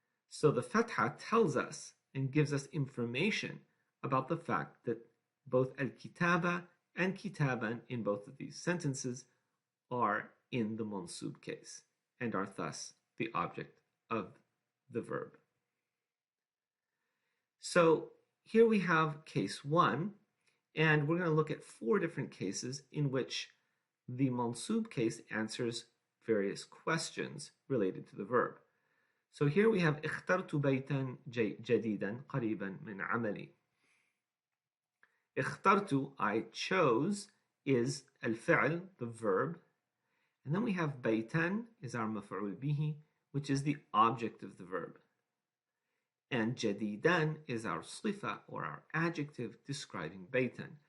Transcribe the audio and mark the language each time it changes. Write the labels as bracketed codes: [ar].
[en] So the fatha tells us and gives us information about the fact that both al-kitaba and kitaban in both of these sentences are in the mansub case and are thus the object of the verb. So here we have case one, and we're going to look at four different cases in which the mansub case answers various questions related to the verb. So here we have [ar] اخترت بيتا جديدا قريبا من عملي. [en] اخترت, I chose, is الفعل, the verb. And then we have بيتا is our مفعول به, which is the object of the verb. And جديدا is our صفة or our adjective describing بيتا.